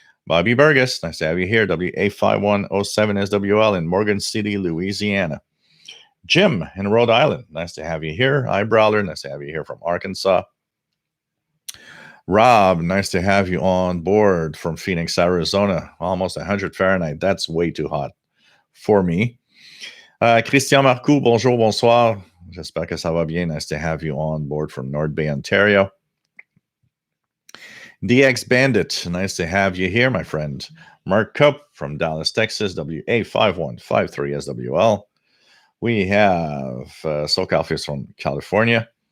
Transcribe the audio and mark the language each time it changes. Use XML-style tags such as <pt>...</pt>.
<en>Bobby Burgess. Nice to have you here. WA5107SWL in Morgan City, Louisiana. Jim in Rhode Island. Nice to have you here. Eyebrawler. Nice to have you here from Arkansas. Rob, nice to have you on board from Phoenix, Arizona. Almost 100 Fahrenheit. That's way too hot for me.</en> <fr>Christian Marcoux, bonjour, bonsoir. J'espère que ça va bien.</fr> <en>Nice to have you on board from North Bay, Ontario. DX Bandit, nice to have you here, my friend. Mark Cup from Dallas, Texas, WA5153SWL. We have SoCal Fist from California.</en>